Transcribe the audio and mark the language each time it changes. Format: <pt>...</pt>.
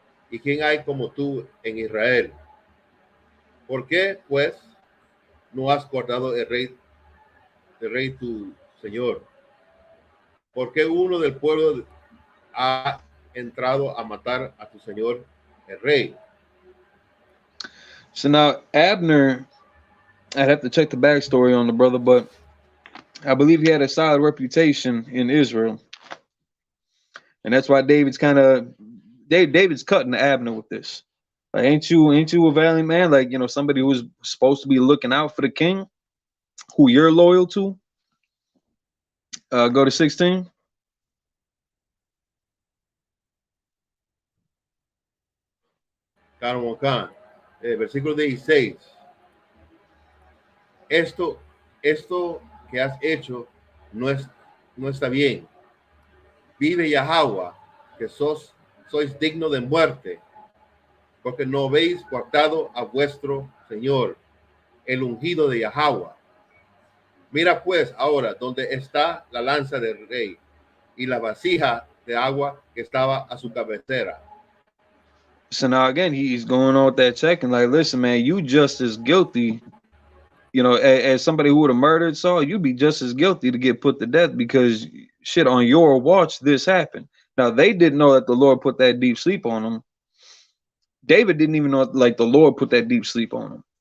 <es>¿Y quién hay como tú en Israel? ¿Por qué, pues, no has guardado el rey tu señor? ¿Por qué uno del pueblo ha entrado a matar a tu señor el rey?</es> <en>So now Abner, I'd have to check the backstory on the brother, but I believe he had a solid reputation in Israel, and that's why David's cutting Abner with this. Like, ain't you a valiant man? Like, somebody who's supposed to be looking out for the king, who you're loyal to. Go to 16.</en> <es>Versículo 16. Esto que has hecho no está bien. Vive Yahweh, que sois digno de muerte, porque no habéis guardado a vuestro Señor, el ungido de Yahweh. Mira pues ahora donde está la lanza del rey y la vasija de agua que estaba a su cabecera.</es> <en>So now again, he's going on with that check and like, listen, man, you just as guilty, you know, as somebody who would have murdered Saul, you'd be just as guilty to get put to death because shit, on your watch, this happened. Now they didn't know that the Lord put that deep sleep on them. David didn't even know like the Lord put that deep sleep on him.</en>